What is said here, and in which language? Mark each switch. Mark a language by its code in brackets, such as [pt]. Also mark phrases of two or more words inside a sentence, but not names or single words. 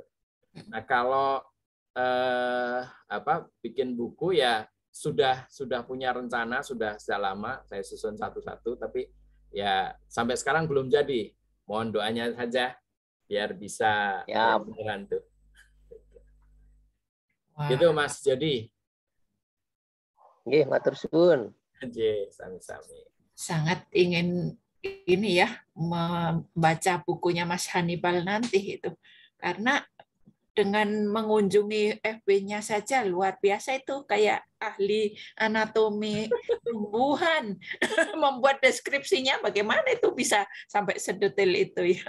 [id] Nah, kalau bikin buku ya sudah punya rencana, sudah lama saya susun satu-satu, tapi ya sampai sekarang belum jadi. Mohon doanya saja biar bisa beneran tuh. Gitu Mas Jody. [jv] Nggih, matur suwun. Nggih, sami-sami. [id] Sangat ingin ini ya membaca bukunya Mas Hannibal nanti itu. Karena dengan mengunjungi FB-nya saja luar biasa, itu kayak ahli anatomi tumbuhan. Membuat deskripsinya bagaimana itu bisa sampai sedetail itu ya.